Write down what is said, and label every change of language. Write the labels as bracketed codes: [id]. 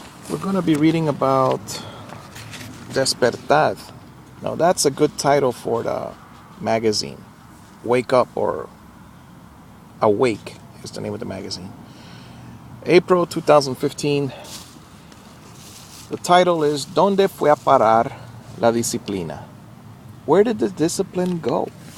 [en] We're going to be reading about Despertad. Now, that's a good title for the magazine. Wake Up or Awake is the name of the magazine. April 2015. The title is [es] ¿Dónde fue a parar la disciplina? [en] Where did the discipline go?